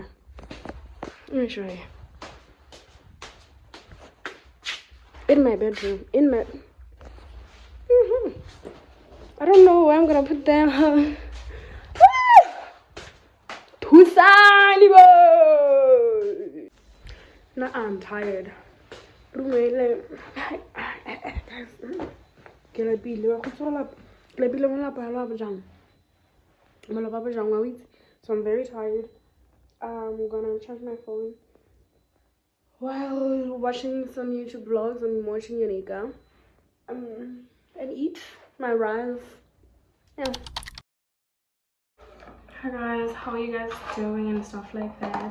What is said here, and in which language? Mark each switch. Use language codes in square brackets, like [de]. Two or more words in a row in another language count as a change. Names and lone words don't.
[en] Let me show you. In my bedroom. I don't know where I'm gonna put them. Tusani, Now I'm tired. [tn] Ke lapile wa go tsola ke lapile mo lapa la bojang mo lapa bojang wa itse. [en] So I'm very tired. I'm gonna charge my phone while watching some YouTube vlogs and watching Unica and eat my rice. Yeah. Hi guys, how are you guys doing and stuff like that?